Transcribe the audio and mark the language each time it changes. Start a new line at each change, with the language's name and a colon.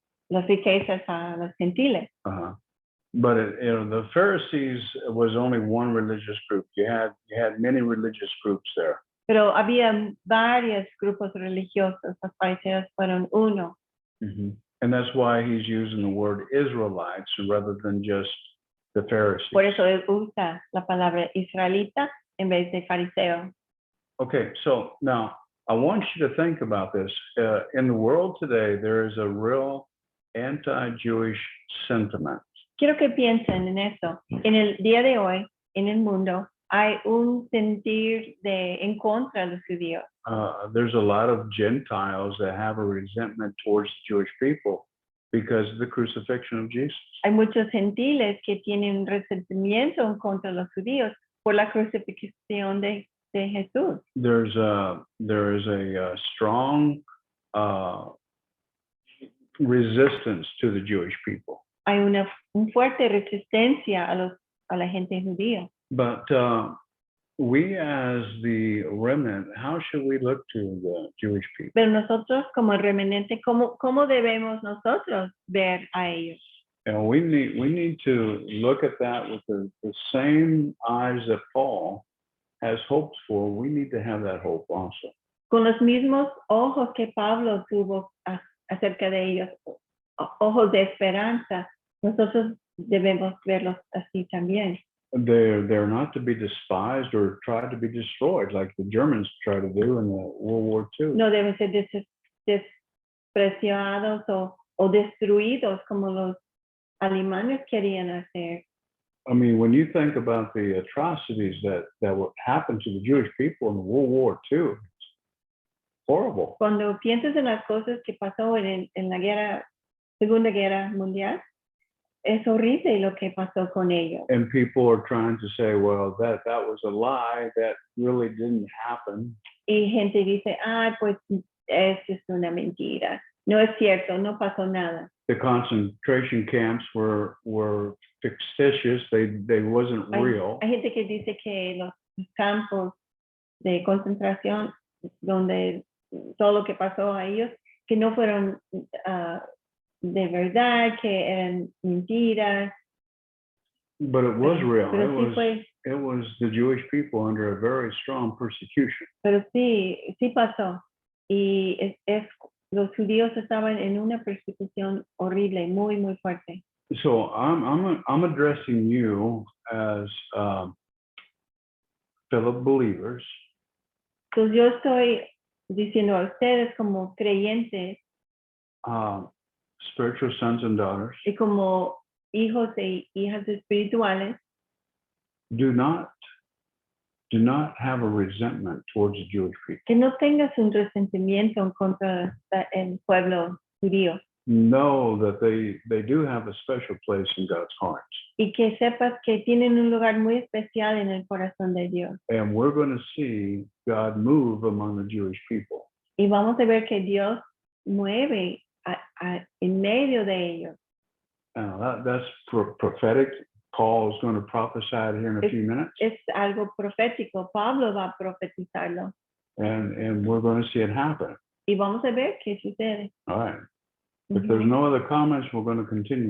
Spanish: las riquezas a los gentiles.
English: But the Pharisees was only one religious group. You had many religious groups there.
Spanish: Pero había varios grupos religiosos, los fariseos fueron uno.
English: And that's why he's using the word Israelites rather than just the Pharisees.
Spanish: Por eso él usa la palabra israelita en vez de fariseo.
English: Okay, so now I want you to think about this. In the world today, there is a real anti-Jewish sentiment.
Spanish: Quiero que piensen en eso. En el día de hoy, en el mundo, hay un sentir en contra de los judíos.
English: There's a lot of Gentiles that have a resentment towards the Jewish people because of the crucifixion of Jesus.
Spanish: Hay muchos gentiles que tienen resentimiento en contra de los judíos por la crucifixión de Jesús.
English: There is a strong resistance to the Jewish people.
Spanish: Hay una fuerte resistencia a la gente judía.
English: But we as the remnant, how should we look to the Jewish people?
Spanish: Pero nosotros como remanente, ¿cómo debemos nosotros ver a ellos?
English: And we need to look at that with the same eyes that Paul has hoped for. We need to have that hope also.
Spanish: Con los mismos ojos que Pablo tuvo acerca de ellos, ojos de esperanza, nosotros debemos verlos así también.
English: They're not to be despised or tried to be destroyed like the Germans tried to do in the World War II.
Spanish: No deben ser despreciados o destruidos como los alemanes querían hacer.
English: I mean, when you think about the atrocities that would happen to the Jewish people in World War II, it's horrible.
Spanish: Cuando piensas en las cosas que pasó en la Segunda Guerra Mundial, es horrible lo que pasó con ellos.
English: And people are trying to say, well, that was a lie, that really didn't happen.
Spanish: Y gente dice, pues eso es una mentira. No es cierto, no pasó nada.
English: The concentration camps were fictitious. They wasn't real.
Spanish: Hay gente que dice que los campos de concentración donde todo lo que pasó a ellos, que no fueron de verdad, que eran mentiras.
English: But it was real.
Spanish: Pero
English: it was the Jewish people under a very strong persecution.
Spanish: Pero sí pasó. Y los judíos estaban en una persecución horrible, muy, muy fuerte.
English: So I'm addressing you as fellow believers.
Spanish: Entonces yo estoy diciendo a ustedes como creyentes
English: Spiritual sons and daughters,
Spanish: y como hijos e hijas espirituales,
English: do not have a resentment towards the Jewish people.
Spanish: que no tengas un resentimiento en contra del pueblo judío.
English: Know that they do have a special place in God's heart.
Spanish: Y que sepas que tienen un lugar muy especial en el corazón de Dios.
English: And we're going to see God move among the Jewish people.
Spanish: Y vamos a ver que Dios mueve en medio de ellos.
English: That's prophetic. Paul is going to prophesy it here in a few minutes.
Spanish: Es algo profético. Pablo va a profetizarlo.
English: And we're going to see it happen.
Spanish: Y vamos a ver qué sucede.
English: All right. If there's no other comments, we're going to continue.